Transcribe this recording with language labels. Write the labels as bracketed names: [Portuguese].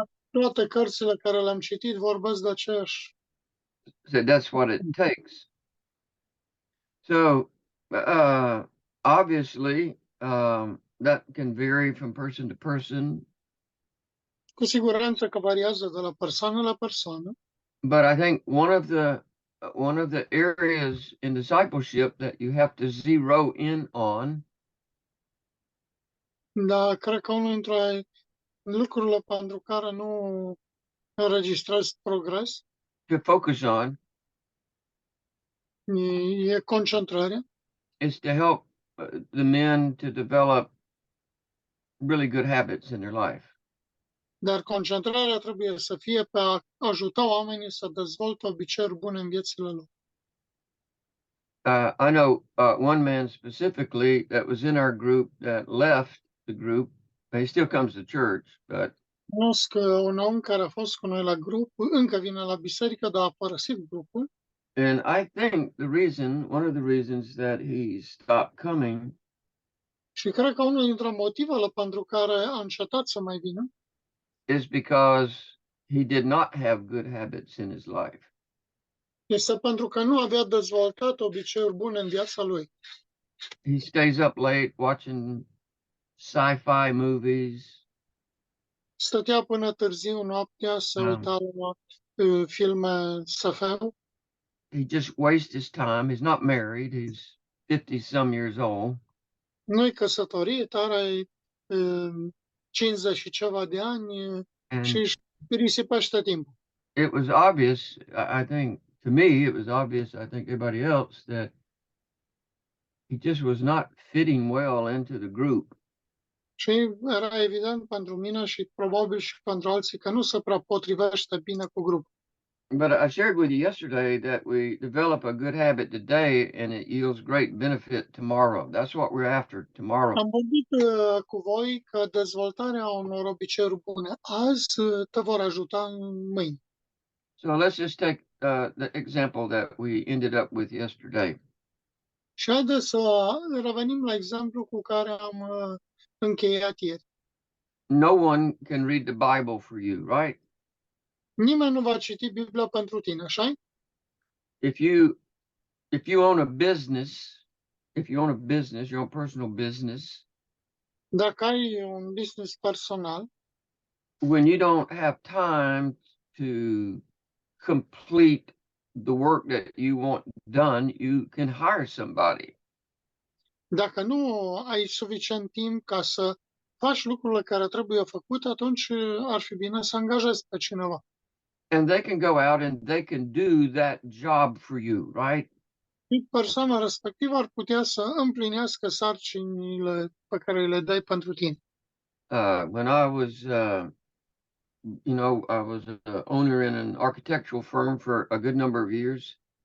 [Romanian] toate cărțile care le-am citit vorbesc de aceeași. [English] Said that's what it takes. So obviously that can vary from person to person. [Romanian] Cu siguranță că variază de la persoană la persoană. [English] But I think one of the areas in discipleship that you have to zero in on. [Romanian] Da, cred că unul dintre lucrurile pentru care nu înregistrezi progres. [English] To focus on. [Romanian] E concentrarea. [English] Is to help the men to develop really good habits in their life. [Romanian] Dar concentrarea trebuie să fie pe a ajuta oamenii să dezvolte obiceiuri bune în viețile lor. [English] I know one man specifically that was in our group that left the group. He still comes to church, but [Romanian] cunosc un om care a fost cu noi la grup, încă vine la biserică, dar a părăsit grupul. [English] And I think one of the reasons that he stopped coming. [Romanian] Și cred că unul dintre motivele pentru care a încetat să mai vină. [English] Is because he did not have good habits in his life. [Romanian] Este pentru că nu avea dezvoltat obiceiuri bune în viața lui. [English] He stays up late watching sci-fi movies. [Romanian] Stătea până târziu noaptea să uita la filme SF. [English] He just wastes his time. He's not married. He's 50 some years old. [Romanian] Nu-i căsătorit, are 50 și ceva de ani și își risipește timpul. [English] It was obvious, I think, to me, it was obvious, I think everybody else, that he just was not fitting well into the group. [Romanian] Și era evident pentru mine și probabil și pentru alții că nu se prea potrivește bine cu grupul. [English] But I shared with you yesterday that we develop a good habit today and it yields great benefit tomorrow. That's what we're after tomorrow. [Romanian] Am vorbit cu voi că dezvoltarea unor obiceiuri bune azi te vor ajuta mâine. [English] So let's just take the example that we ended up with yesterday. [Romanian] Și haideți să revenim la exemplu cu care am încheiat ieri. [English] No one can read the Bible for you, right? [Romanian] Nimeni nu va citi Biblia pentru tine, așa? [English] If you own a business, your own personal business, [Romanian] Dacă ai un business personal, [English] when you don't have time to complete the work that you want done, you can hire somebody. [Romanian] dacă nu ai suficient timp ca să faci lucrurile care trebuie făcute, atunci ar fi bine să angajezi pe cineva. [English] And they can go out and they can do that job for you, right? [Romanian] Și persoana respectivă ar putea să împlinească sarcinile pe care le dai pentru tine. [English] When I was, I was an owner in an architectural firm for a good number of years.